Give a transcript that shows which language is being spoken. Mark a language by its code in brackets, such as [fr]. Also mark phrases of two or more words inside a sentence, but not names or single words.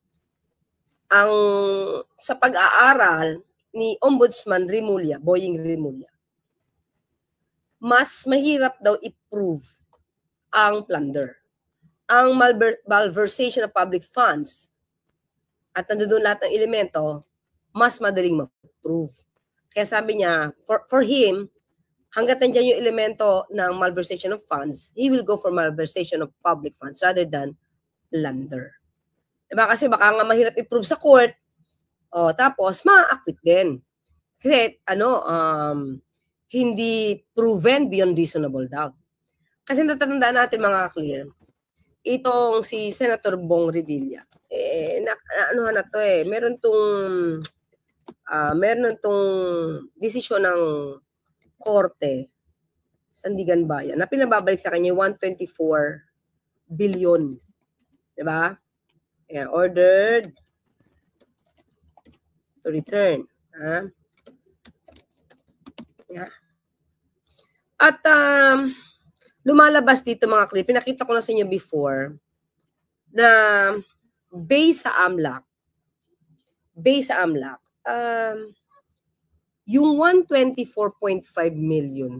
[tl] Sa pag-aaral ni Ombudsman Boying Rimulya, mas mahirap daw i-prove ang plunder. Ang [en] malversation of public funds [tl] at nandoon lahat ng elemento, mas madaling ma-prove. Kaya sabi niya, [en] for him, [tl] hanggat nandiyan yung elemento ng [en] malversation of funds, he will go for malversation of public funds rather than plunder. Diba? [tl] Kasi baka nga mahirap i-prove sa court, tapos ma-acquit din. Kasi hindi [en] proven beyond reasonable doubt. [tl] Kasi natatandaan natin, mga clear, itong si Senator Bong Revilla, meron tong desisyon ng korte, Sandigan Bayan, na pinababalik sa kanya 124 billion. Diba? Ayan, [en] ordered to return. Ha? Yeah. [tl] At lumalabas dito mga klip, pinakita ko na sa inyo before, na based sa AMLAC, yung 124.5 million